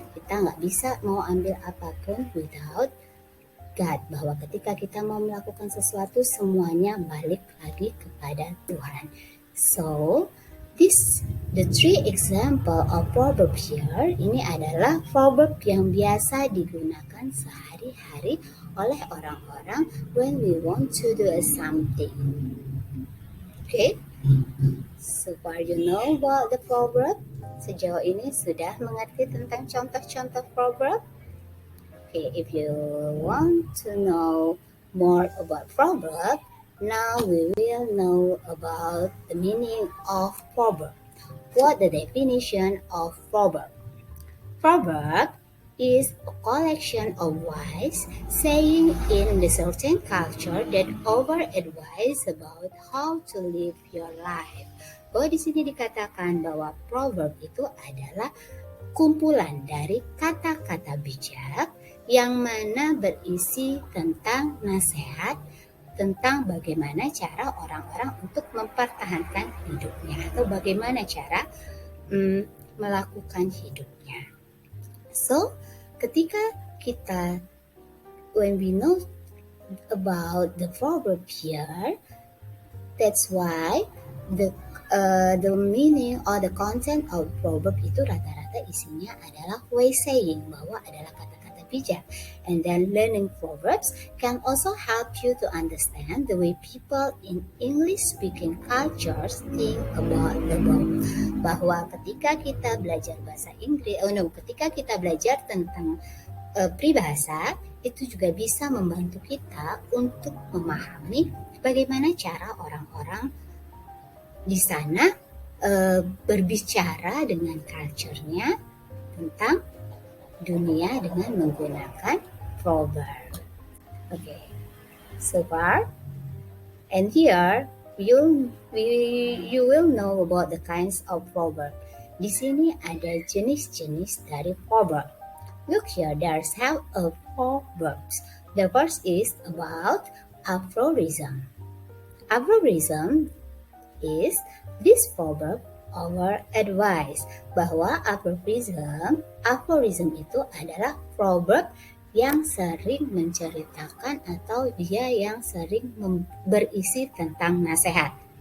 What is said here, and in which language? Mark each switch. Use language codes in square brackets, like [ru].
[id] Kita nggak bisa mau ambil apapun [en] without God. [id] Bahwa ketika kita mau melakukan sesuatu semuanya balik lagi kepada Tuhan. [en] So, the three example of proverb here, [id] ini adalah proverb yang biasa digunakan sehari-hari oleh orang-orang [en] when we want to do something. Okay? So far you know about the proverb? [id] Sejauh ini sudah mengerti tentang contoh-contoh proverb? [en] Okay, if you want to know more about proverb, now we will know about the meaning of proverb. What the definition of proverb? Proverb is a collection of wise saying in a certain culture that over advise about how to live your life. [id] Bahwa di sini dikatakan bahwa proverb itu adalah kumpulan dari kata-kata bijak yang mana berisi tentang nasihat tentang bagaimana cara orang-orang untuk mempertahankan hidupnya atau bagaimana cara melakukan hidupnya. [en] So, [id] ketika kita, [en] when we know about the proverb here, that's why the meaning or the content of proverb [id] itu rata-rata isinya adalah [en] wise saying, [id] bahwa adalah kata-kata bijak. [en] And then learning proverbs can also help you to understand the way people in English-speaking cultures think about the world. [id] Bahwa ketika kita belajar bahasa Inggris, ketika kita belajar tentang peribahasa, itu juga bisa membantu kita untuk memahami bagaimana cara orang-orang di sana berbicara dengan culture-nya tentang dunia dengan menggunakan proverb. [en] Okay, so far, and here you will know about the kinds of proverb. [id] Di sini ada jenis-jenis dari proverb. [en] Look here, there's have a proverbs. The first is about aphorism. Aphorism is this proverb or advice, [id] bahwa aphorism itu adalah proverb yang sering menceritakan atau dia yang sering berisi tentang nasihat.